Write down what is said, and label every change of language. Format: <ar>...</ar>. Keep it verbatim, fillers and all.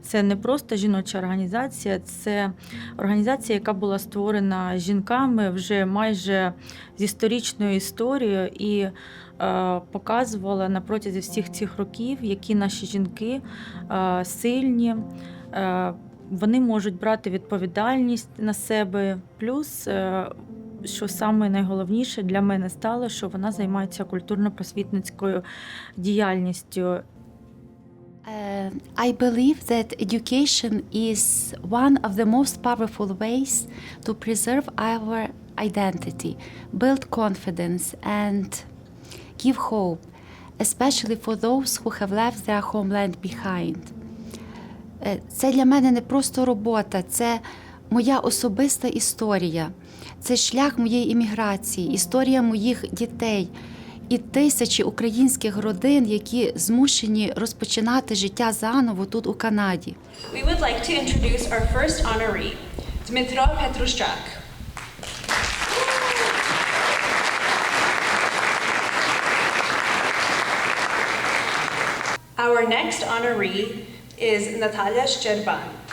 <uk>Це не просто жіноча організація, це організація, яка була створена жінками вже майже з історичною історією і е, показувала на протязі всіх цих років, які наші жінки е, сильні, е, вони можуть брати відповідальність на себе. Плюс, е, що саме найголовніше для мене стало, що вона займається культурно-просвітницькою діяльністю.</uk> <en>Uh, I believe that education is one of the most powerful ways to preserve our identity, build confidence, and give hope, especially for those who have left their homeland behind.</en> <uk>Uh, це для мене не просто робота, це моя особиста історія, це шлях моєї імміграції, історія моїх дітей. І тисячі українських родин, які змушені розпочинати життя заново тут у Канаді.</uk> <en>We would like to introduce our first honoree, Dmytro Petrushchak. Our next honoree is Natalia Shcherban.</en>